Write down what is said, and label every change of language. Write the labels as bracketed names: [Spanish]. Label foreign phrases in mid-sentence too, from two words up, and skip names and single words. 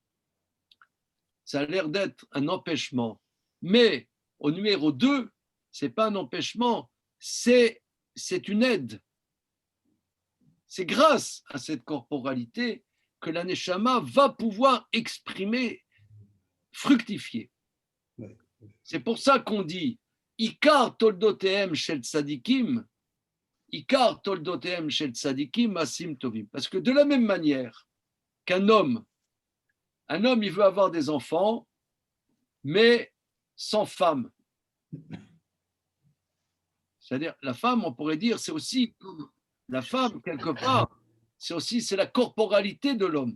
[French] Ça a l'air d'être un empêchement. Mais au numéro 2, ce n'est pas un empêchement, c'est une aide. C'est grâce à cette corporalité que la Neshama va pouvoir exprimer, fructifier. C'est pour ça qu'on dit [Hebrew] עיקר תולדותיהם של צדיקים עיקר תולדותיהם של צדיקים מעשים טובים. [French] Parce que de la même manière qu'un homme, il veut avoir des enfants, mais sans femme. C'est-à-dire, la femme, on pourrait dire, c'est aussi comme la femme, quelque part, c'est la corporalité de l'homme.